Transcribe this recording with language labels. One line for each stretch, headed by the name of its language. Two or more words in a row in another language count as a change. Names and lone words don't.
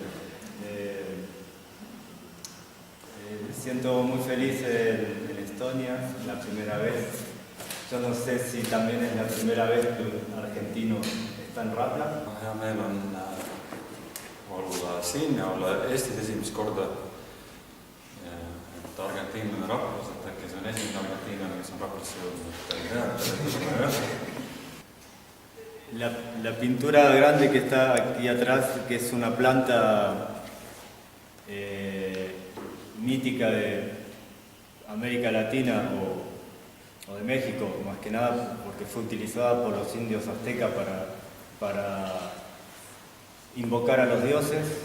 Spanish: Me siento muy feliz en Estonia, la primera vez. Yo no sé si también es la primera vez que un argentino está en Rapla.
Estonian: Hea meel on olla siin ja olla Eestis esimest korda. Et argentiinlane Raplas, et äkki see on esimene argentiinlane, kes on Raplasse jõudnud.
Spanish: La pintura grande que está aquí atrás, que es una planta mítica de América Latina o de México, más que nada porque fue utilizada por los indios aztecas para invocar a los dioses,